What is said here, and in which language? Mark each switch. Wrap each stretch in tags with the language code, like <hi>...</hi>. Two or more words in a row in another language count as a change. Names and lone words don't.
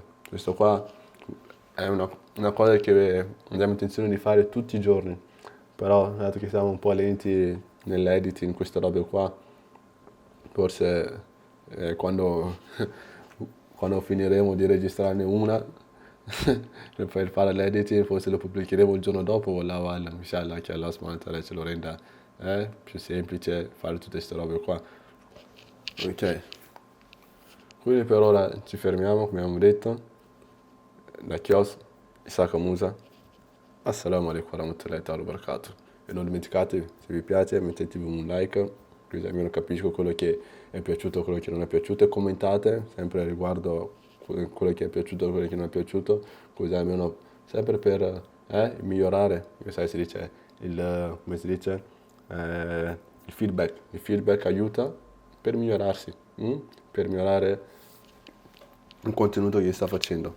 <it>Questo qua è una cosa che abbiamo intenzione di fare tutti i giorni, però dato che siamo un po' lenti nell'editing, queste robe qua, forse quando finiremo di registrarne una per fare l'editing, forse lo pubblicheremo il giorno dopo,</it> <ar>والله أعلم إن شاء الله</ar> <it>che</it> <ar>الله سبحانه وتعالى</ar> <it>ce lo renda più semplice fare tutte queste robe qua. Ok, quindi per ora ci fermiamo, come abbiamo detto. Da Chios, Isaka Musa,</it> <ar>السلام عليكم ورحمة الله وبركاته.</ar> <it>E non dimenticatevi, se vi piace mettetevi un like, così almeno capisco quello che è piaciuto e quello che non è piaciuto, e commentate sempre riguardo quello che è piaciuto e quello che non è piaciuto, così almeno sempre per migliorare, sai, si dice, come si dice, il feedback aiuta per migliorarsi, per migliorare il contenuto che si sta facendo.</it>